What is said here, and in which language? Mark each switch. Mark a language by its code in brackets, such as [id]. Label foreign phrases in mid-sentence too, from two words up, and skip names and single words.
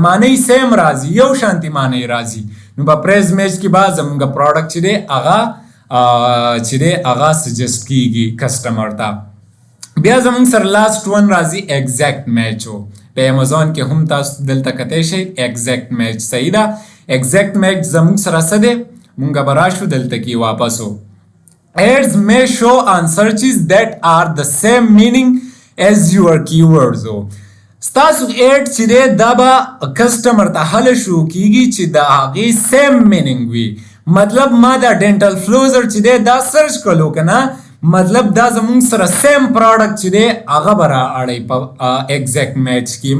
[ps] معنی سیم راځي، یو شانتي معنی راځي. نو په [en] phrase match [ps] کې به زموږ پروډکټ چې دی هغه سجیسټ کیږي کسټمر ته. بیا زموږ سره [en] last one [ps] راځي [en] exact match. [ps] په امازون کې هم تاسو دلته کتی شئ [en] exact match. [ps] صحیح ده؟ [en] exact match [ps] زموږ سره څه دی؟ مونږ به راشو دلته کې واپسو. [en] Ads may show on searches that are the same meaning as your keywords. [ps] ستاسو ایډ چې دی دا به کسټمر ته هله شو کیږي چې د هغې [en] same meaning [ps] وي. مطلب ما دا [en] dental flosser [ps] چې دی دا سرچ کړلو که نه، مطلب دا زمونږ سره [en] same product [ps] چې دی هغه به را اړی په [en] exact match [ps] کې.